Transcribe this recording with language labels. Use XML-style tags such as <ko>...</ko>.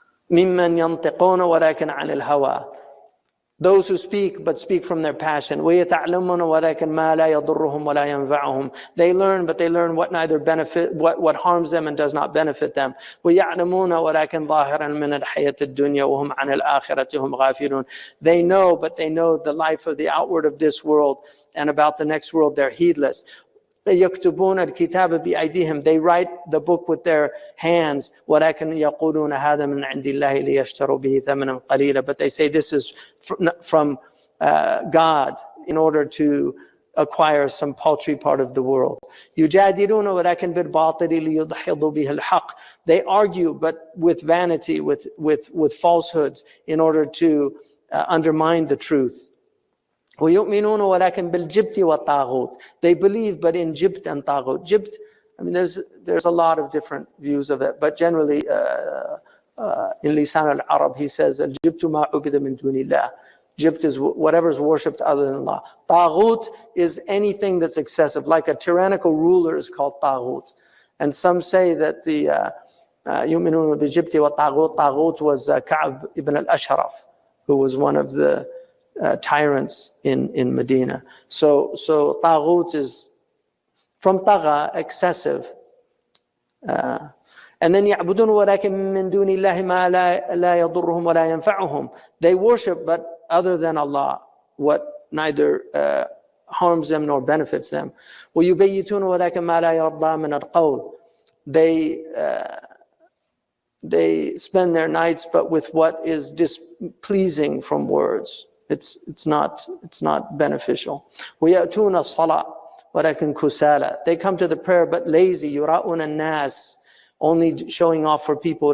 <ar>ممن ينطقون ولكن عن الهوى.</ar> <en>Those who speak, but speak from their passion.</en> <ar>وَيَتَعْلَمُونَ وَلَكِنْ مَا لَا يَضُرُّهُمْ وَلَا يَنْفَعُهُمْ.</ar> <en>They learn, but they learn what neither benefit, what harms them and does not benefit them.</en> <ar>وَيَعْلَمُونَ وَلَكِنْ ظَاهِرًا مِنَ الْحَيَاةِ الدُّنْيَا وَهُمْ عَنِ الْآخِرَةِ هُمْ غَافِلُونَ.</ar> <en>They know, but they know the life of the outward of this world, and about the next world they're heedless.</en> <ar>يكتبون الكتاب بأيديهم.</ar> <en>They write the book with their hands.</en> <ar>ولكن يقولون هذا من عند الله ليشتروا به ثمنا قليلا.</ar> <en>But they say this is from God in order to acquire some paltry part of the world.</en> <ar>يجادلون ولكن بالباطل ليدحضوا به الحق.</ar> <en>They argue, but with vanity, with falsehoods, in order to undermine the truth.</en> <ar>وَيُؤْمِنُونَ وَلَكِنْ بِالْجِبْتِ وَالطَّاغُوتِ.</ar> <en>They believe, but in jibt and taghut. Jibt, I mean, there's a lot of different views of it, but generally, in Lisan al-Arab, he says,</en> <ar>الْجِبْتُ مَا عُبِدَ مِن دُونِ اللَّهِ.</ar> <en>Jibt is whatever is worshipped other than Allah. Taghut is anything that's excessive, like a tyrannical ruler is called taghut. And some say that the</en> <ar>يُؤْمِنُونَ بِالْجِبْتِ وَالطَّاغُوتِ,</ar> <en>taghut was Ka'b ibn al-Ashraf, who was one of the tyrants in Medina. So taghut is from tagha, excessive. And then</en> <ar>يعبدون ولكن من دون الله ما لا يضرهم ولا ينفعهم.</ar> <en>They worship, but other than Allah, what neither harms them nor benefits them.</en> <ar>ويبيتون ولكن ما لا يرضى من القول.</ar> <en>They spend their nights, but with what is displeasing from words. It's not beneficial.</en> <ar>وَيَأْتُونَ الصَّلَاةِ وَلَكِنْ كُسَالَى.</ar> <en>They come to the prayer but lazy.</en> <ar>يُرَاءُونَ النَّاسِ. Only showing off for people.</ar>